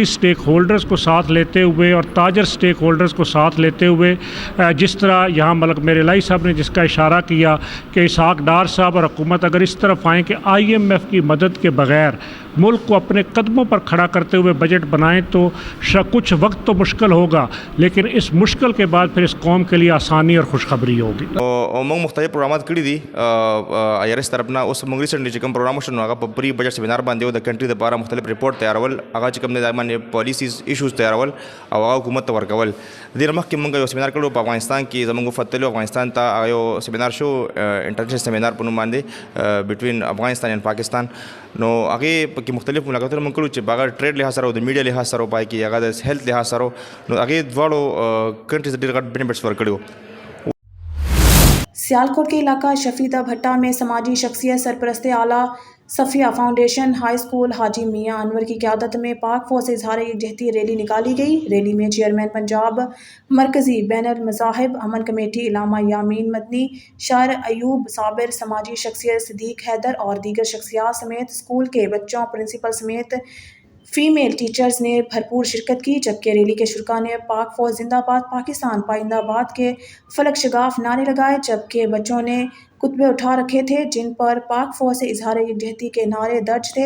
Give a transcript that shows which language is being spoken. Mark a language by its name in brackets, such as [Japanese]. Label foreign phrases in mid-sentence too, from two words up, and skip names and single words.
[Urdu] سٹیک ہولڈرز کو ساتھ لیتے ہوئے اور تاجر سٹیک ہولڈرز کو ساتھ لیتے ہوئے، جس طرح یہاں ملک مہر الہی صاحب نے جس کا اشارہ کیا کہ اسحاق ڈار صاحب اور حکومت اگر اس طرف آئیں کہ IMF کی مدد کے بغیر ملک کو اپنے قدموں پر کھڑا کرتے ہوئے بجٹ بنائیں تو کچھ وقت تو مشکل ہوگا، لیکن اس مشکل کے بعد پھر اس قوم کے لیے آسانی اور خوشخبری ہوگی۔ [Pashto] موږ مختلف پروګرامات کړي دي IRS طرف نه، اوس موږ ریسنټلی چې کوم پروګرام شنو هغه په [English] pre budget seminar [Pashto] باندې د کنټری لپاره مختلف ریپورت تیارول، هغه چې کوم د باندې [English] policies issues [Pashto] تیارول او هغه حکومت ته ورکول۔ د مخکې موږ یو سیمینار کړو په افغانستان کې، زموږ وفتلو افغانستان ته هغه یو سیمینار شو، [English] international seminar [Pashto] په نوم باندې [English] between Afghanistan and Pakistan, [Pashto] نو هغه پکې مختلف ملاقاتونه موږ کړو چې باغ ټریډ لحاظ سره او د میډیا لحاظ سره پای کې هغه د هیلث لحاظ سره، نو هغه دواړو کنټریز ډېر غټ بینیفټس ورکړي۔ [Urdu] سیالکوٹ کے علاقہ شفیدہ بھٹا میں سماجی شخصیت سرپرست اعلیٰ صفیہ فاؤنڈیشن ہائی اسکول حاجی میاں انور کی قیادت میں پاک فوج سے اظہار یکجہتی ریلی نکالی گئی۔ ریلی میں چیئرمین پنجاب مرکزی بین المذاہب امن کمیٹی علامہ یامین مدنی، شاعر ایوب صابر، سماجی شخصیت صدیق حیدر اور دیگر شخصیات سمیت اسکول کے بچوں، پرنسپل سمیت [English] female teachers [Urdu] نے بھرپور شرکت کی، جبکہ ریلی کے شرکاء نے پاک فوج زندہ باد، پاکستان پائندہ باد کے فلک شگاف نعرے لگائے، جبکہ بچوں نے کتبے اٹھا رکھے تھے جن پر پاک فوج سے اظہار یکجہتی کے نعرے درج تھے۔